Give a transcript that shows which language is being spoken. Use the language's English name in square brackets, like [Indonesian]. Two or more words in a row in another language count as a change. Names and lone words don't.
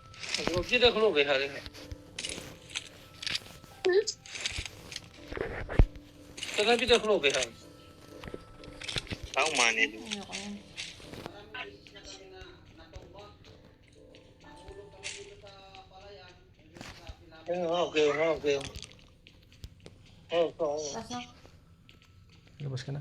[Chinese] 我记得可能为啥的？这个记得可能为啥 ？ [Filipino] Ako man ito. Ayoko yan. [English] Okay, okay. [Filipino] Taas na. Labas ka na.